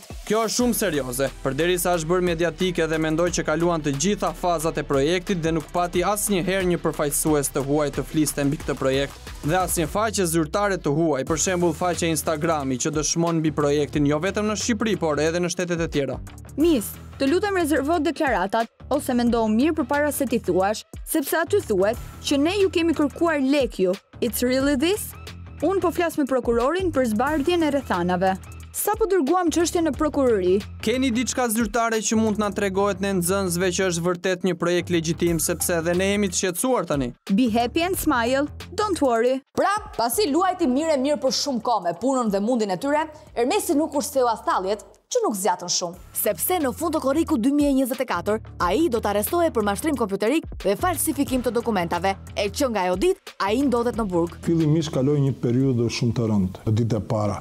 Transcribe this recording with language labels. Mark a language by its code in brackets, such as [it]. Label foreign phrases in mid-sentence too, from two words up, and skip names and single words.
[sq] Kjo është shumë serioze, përderisa është bërë mediatike dhe mendoj që kaluan të gjitha fazat e projektit dhe nuk pati asnjëherë një përfaqësues të huaj të fliste mbi këtë projekt dhe asnjë faqe zyrtare të huaj, për shembull faqe Instagrami që dëshmon mbi projektin jo vetëm në Shqipëri, por edhe në shtetet e tjera. Mis, të lutem rezervo deklaratat ose mendo mirë përpara se ti thuash, sepse aty thuhet që ne ju kemi kërkuar lek ju. [en] It's really this? [sq] Unë po flas me prokurorin për zbardhjen e rrethanave. Sa po dërguam çështje në prokurori? Keni diçka zyrtare që mund t'na tregohet ne nxënësve që është vërtet një projekt legjitim, sepse edhe ne jemi të shqetësuar tani. [en] Be happy and smile, don't worry. [sq] Pra, pasi luajti mirë për shumë kohë me punën dhe mundin e tyre, Hermesi nuk ushteu as talljet, që nuk zjatën shumë. Sepse në fund të korrikut 2024, ai do të arrestohej për mashtrim kompjuterik dhe falsifikim të dokumentave, e që nga ajo ditë ai ndodhet në burg. Fillimisht kaloi një periudhë shumë të rëndë, ditët e para.